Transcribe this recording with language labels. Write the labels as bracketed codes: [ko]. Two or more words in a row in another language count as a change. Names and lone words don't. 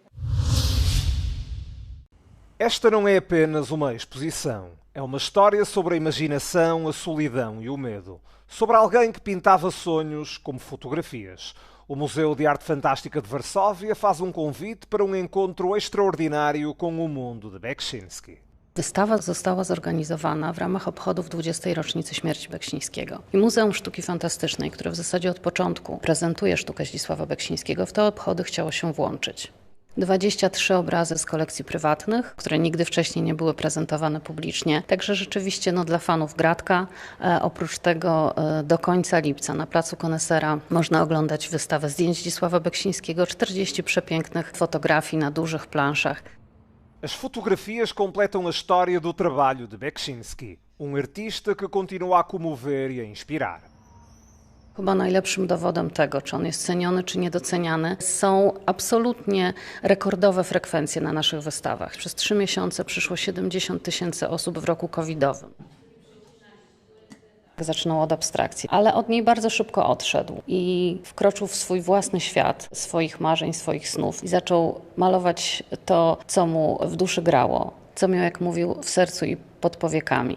[pt] Esta não é apenas uma exposição. É uma história sobre a imaginação, a solidão e o medo. Sobre alguém que pintava sonhos como fotografias. O Museu de Arte Fantástica de Varsóvia faz um convite para um encontro extraordinário com o mundo de Beksiński. [pl] Wystawa została zorganizowana w ramach obchodów 20. rocznicy śmierci Beksińskiego. I Muzeum Sztuki Fantastycznej, które w zasadzie od początku prezentuje sztukę Zdzisława Beksińskiego, w te obchody chciało się włączyć. 23 obrazy z kolekcji prywatnych, które nigdy wcześniej nie były prezentowane publicznie. Także rzeczywiście dla fanów gratka. Oprócz tego do końca lipca na Placu Konesera można oglądać wystawę zdjęć Zdzisława Beksińskiego, 40 przepięknych fotografii na dużych planszach. [pt] As fotografias completam a história do trabalho de Beksiński, artista que continua a comover e a inspirar. [pl] Chyba najlepszym dowodem tego, czy on jest ceniony, czy niedoceniany, są absolutnie rekordowe frekwencje na naszych wystawach. Przez 3 miesiące przyszło 70 000 osób w roku covidowym. Zaczynał od abstrakcji, ale od niej bardzo szybko odszedł i wkroczył w swój własny świat, swoich marzeń, swoich snów i zaczął malować to, co mu w duszy grało, co miał, jak mówił, w sercu i pod powiekami.